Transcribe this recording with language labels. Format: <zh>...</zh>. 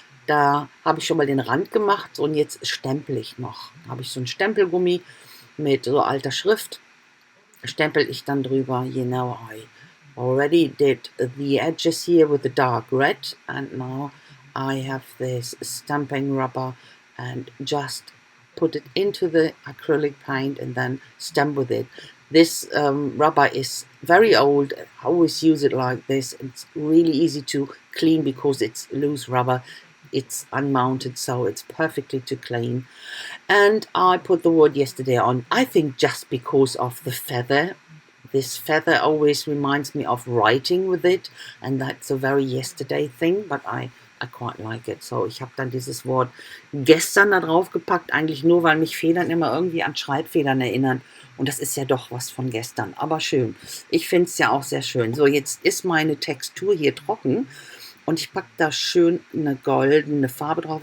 <de>Da habe ich schon mal den Rand gemacht und jetzt stempel ich noch. Da habe ich so ein Stempelgummi mit so alter Schrift. Stempel ich dann drüber,</de> <en>you know, I already did the edges here with the dark red, and now I have this stamping rubber and just put it into the acrylic paint and then stamp with it. This rubber is very old. I always use it like this. It's really easy to clean because it's loose rubber. It's unmounted, so it's perfectly to clean. And I put the word yesterday on, I think just because of the feather. This feather always reminds me of writing with it, and that's a very yesterday thing, but I quite like it.</en> <de>So, ich habe dann dieses Wort gestern da drauf gepackt, eigentlich nur, weil mich Federn immer irgendwie an Schreibfedern erinnern. Und das ist ja doch was von gestern, aber schön. Ich finde es ja auch sehr schön. So, jetzt ist meine Textur hier trocken und ich packe da schön eine goldene Farbe drauf.</de>